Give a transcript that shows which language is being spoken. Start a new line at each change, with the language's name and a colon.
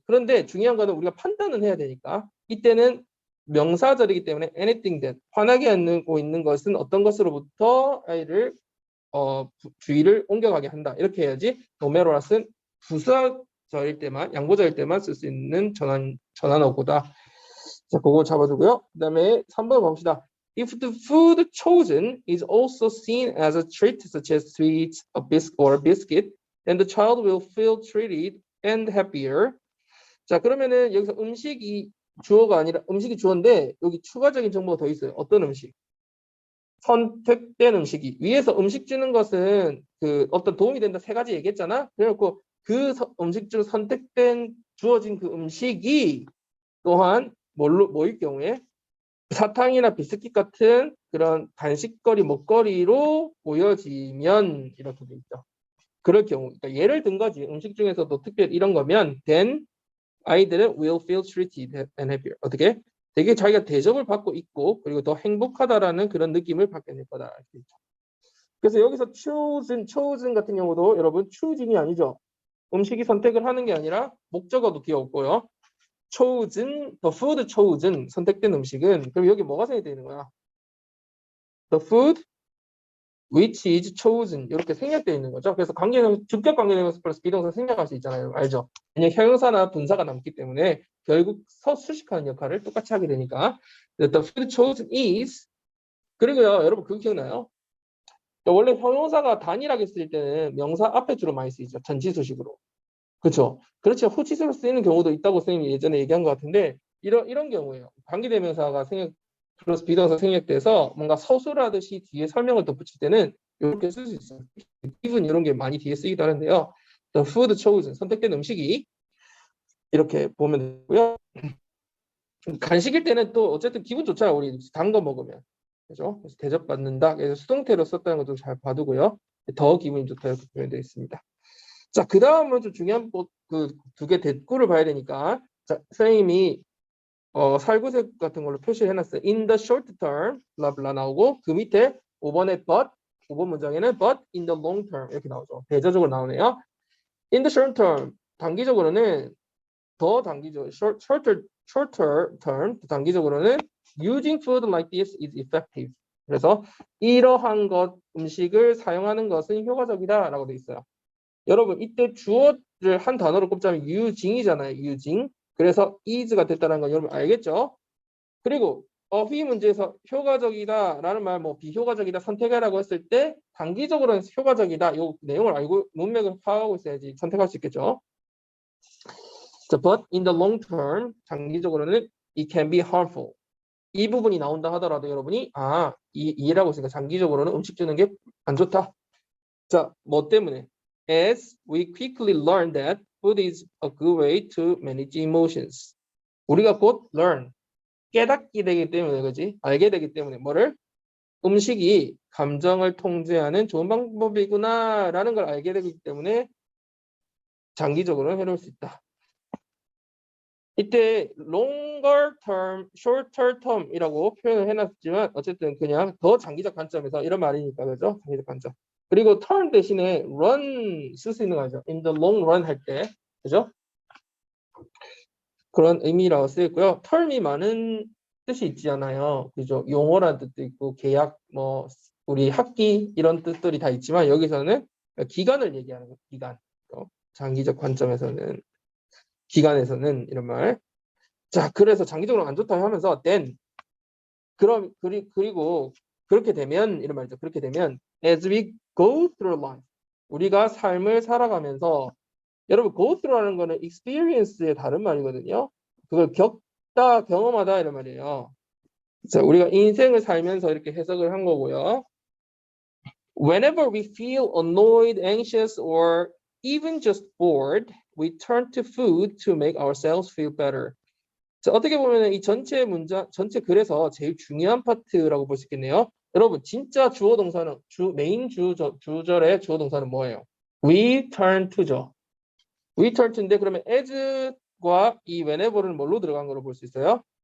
Korean: 그런데 중요한 거는 우리가 판단은 해야 되니까 이때는 명사절이기 때문에
English: anything that
Korean: 화나게 하고 있는 것은 어떤 것으로부터 아이를 주의를 옮겨가게 한다. 이렇게 해야지. 노메로라스는 부사절일 때만 양보절일 때만 쓸 수 있는 전환어구다. 자, 그거 잡아두고요. 그 다음에 3번 봅시다.
English: If the food chosen is also seen as a treat, such as sweets, or a biscuit, then the child will feel treated and happier.
Korean: 자, 그러면은 여기서 음식이 주어가 아니라 음식이 주어인데 여기 추가적인 정보가 더 있어요. 어떤 음식? 선택된 음식이. 위에서 음식 주는 것은 어떤 도움이 된다 세 가지 얘기했잖아. 그래놓고 음식 중 주어진 그 음식이 또한 뭐일 경우에 사탕이나 비스킷 같은 그런 간식거리, 먹거리로 보여지면 이렇게 돼 있죠. 그럴 경우, 그러니까 예를 든 거지. 음식 중에서도 특별히 이런 거면 then 아이들은
English: will feel treated and happier.
Korean: 어떻게? 되게 자기가 대접을 받고 있고 그리고 더 행복하다라는 그런 느낌을 받게 될 거다. 그래서 여기서 chosen 같은 경우도 여러분 chooseing이 아니죠. 음식이 선택을 하는 게 아니라 목적어도 귀엽고요. chosen,
English: the food chosen,
Korean: 선택된 음식은 그럼 여기 뭐가 생략되어 있는 거야?
English: The food which is chosen
Korean: 이렇게 생략되어 있는 거죠. 그래서 주격 관계대명사 플러스 비동사 생략할 수 있잖아요. 알죠? 왜냐면 형용사나 분사가 남기 때문에 결국 수식하는 역할을 똑같이 하게 되니까
English: the food chosen is
Korean: 그리고요 여러분 그거 기억나요? 원래 형용사가 단일하게 쓰일 때는 명사 앞에 주로 많이 쓰이죠. 전치수식으로. 그렇죠. 그렇죠. 후치수로 쓰이는 경우도 있다고 선생님이 예전에 얘기한 것 같은데 이런 경우에요. 관계대명사가 생략 플러스 비동사 생략돼서 뭔가 서술하듯이 뒤에 설명을 덧붙일 때는 이렇게 쓸 수 있어요. given 이런 게 많이 뒤에 쓰이기도 하는데요.
English: The food chosen
Korean: 선택된 음식이 이렇게 보면 되고요. 간식일 때는 또 어쨌든 기분 좋잖아요. 우리 단 거 먹으면. 그죠? 그래서 대접받는다. 그래서 수동태로 썼다는 것도 잘 봐두고요. 더 기분이 좋다 이렇게 표현되어 있습니다. 자, 그 다음은 좀 중요한 그 두 개 대꾸를 봐야 되니까 자, 선생님이 살구색 같은 걸로 표시를 해놨어요.
English: In the short term,
Korean: 블라블라 나오고 그 밑에 5번에
English: but,
Korean: 5번 문장에는
English: but in the long term
Korean: 이렇게 나오죠. 대조적으로 나오네요.
English: In the short term,
Korean: 단기적으로는 더 단기적,
English: shorter term,
Korean: 단기적으로는
English: using food like this is effective.
Korean: 그래서 이러한 것, 음식을 사용하는 것은 효과적이다라고 돼 있어요. 여러분 이때 주어를 한 단어로 꼽자면 using이잖아요. using. 그래서 is가 됐다는 건 여러분 알겠죠? 그리고 어휘 문제에서 효과적이다라는 말, 뭐 비효과적이다 선택하라고 했을 때 단기적으로는 효과적이다. 이 내용을 알고 문맥을 파악하고 있어야지 선택할 수 있겠죠.
English: But in the long term,
Korean: 장기적으로는
English: it can be harmful.
Korean: 이 부분이 나온다 하더라도 여러분이 이해라고 있으니까 장기적으로는 음식 주는 게 안 좋다. 자, 뭐 때문에?
English: As we quickly learn that food is a good way to manage emotions.
Korean: 우리가 곧 learn, 깨닫게 되기 때문에 그지? 알게 되기 때문에 뭐를? 음식이 감정을 통제하는 좋은 방법이구나라는 걸 알게 되기 때문에 장기적으로는 해로울 수 있다. 이때
English: longer term, shorter term
Korean: 이라고 표현을 해놨지만 어쨌든 그냥 더 장기적 관점에서 이런 말이니까 그죠? 장기적 관점. 그리고 turn 대신에 run 쓸 수 있는 거죠.
English: in the long run
Korean: 할 때 그죠? 그런 의미라고 쓰였고요. term이 많은 뜻이 있잖아요. 그죠? 용어라는 뜻도 있고 계약, 뭐 우리 학기 이런 뜻들이 다 있지만 여기서는 기간을 얘기하는 거예요. 기간. 장기적 관점에서는 기간에서는 이런 말. 자, 그래서 장기적으로 안 좋다고 하면서 then 그리고 그렇게 되면 이런 말이죠. 그렇게 되면
English: as we go through life
Korean: 우리가 삶을 살아가면서 여러분 go through라는 거는 experience의 다른 말이거든요. 그걸 겪다 경험하다 이런 말이에요. 자, 우리가 인생을 살면서 이렇게 해석을 한 거고요.
English: Whenever we feel annoyed, anxious, or even just bored, we turn to food to make ourselves feel better.
Korean: 자, 어떻게 보면 이 전체 문장, 전체 글에서 제일 중요한 파트라고 볼 수 있겠네요. 여러분, 진짜 주어 동사는 메인 주절의 주어 동사는 뭐예요?
English: We turn to죠.
Korean: We turn to인데 그러면 as과 이 whenever는 뭘로 들어간 거로 볼 수 있어요?